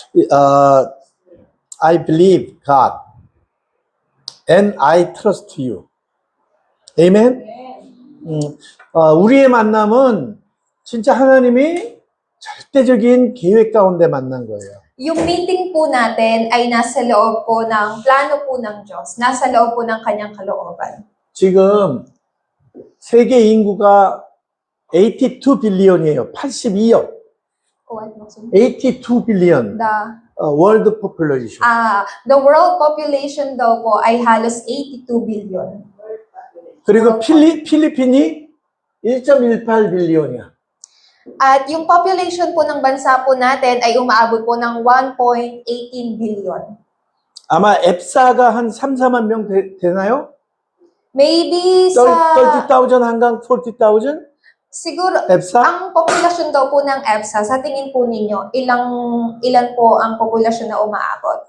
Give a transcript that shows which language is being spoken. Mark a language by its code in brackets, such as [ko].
[en] Uh, I believe God and I trust you. Amen? [ko] 우리의 만남은 진짜 하나님이 절대적인 계획 가운데 만난 거예요. [tl] Yung meeting po natin ay nasa loob po ng plano po ng Diyos. Nasa loob po ng kanyang kalooban. [ko] 지금 세계 인구가 82 빌리언이에요. 82억. 82 빌리언. [en] world population. The world population [tl] daw po ay halos 82 billion. [ko] 그리고 필리핀이 1.18 빌리언이야. [tl] At yung population po ng bansa po natin ay umaabot po ng 1.18 billion. [ko] 아마 앱사가 한 3, 4만 명 되나요? [en] Maybe sa [tl] 30,000 hanggang 40,000? siguro [ko] 앱사? [tl] ang populasyon daw po ng EBSA, sa tingin po ninyo, ilan po ang populasyon na umaabot?